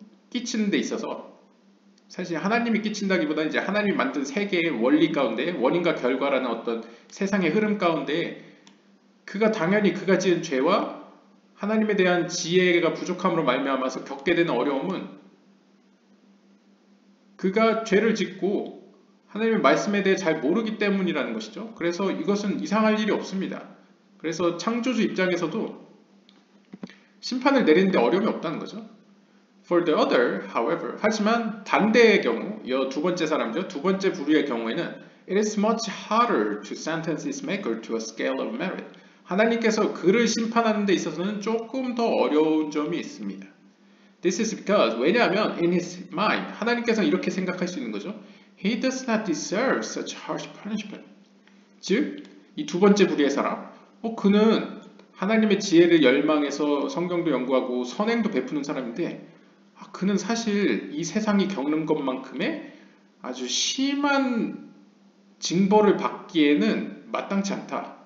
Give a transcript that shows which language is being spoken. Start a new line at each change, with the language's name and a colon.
Korean: 끼치는 데 있어서 사실 하나님이 끼친다기보다는 이제 하나님이 만든 세계의 원리 가운데 원인과 결과라는 어떤 세상의 흐름 가운데 당연히 그가 지은 죄와 하나님에 대한 지혜가 부족함으로 말미암아서 겪게 되는 어려움은 그가 죄를 짓고 하나님의 말씀에 대해 잘 모르기 때문이라는 것이죠. 그래서 이것은 이상할 일이 없습니다. 그래서 창조주 입장에서도 심판을 내리는데 어려움이 없다는 거죠.
English: For the other, however,
Korean: 하지만 반대의 경우, 이 두 번째 사람이죠. 두 번째 부류의 경우에는
English: it is much harder to sentence his maker to a scale of merit.
Korean: 하나님께서 그를 심판하는 데 있어서는 조금 더 어려운 점이 있습니다.
English: This is because,
Korean: 왜냐하면
English: in his mind,
Korean: 하나님께서는 이렇게 생각할 수 있는 거죠.
English: He does not deserve such harsh punishment.
Korean: 즉, 이 두 번째 부류의 사람, 그는 하나님의 지혜를 열망해서 성경도 연구하고 선행도 베푸는 사람인데 그는 사실 이 세상이 겪는 것만큼의 아주 심한 징벌을 받기에는 마땅치 않다.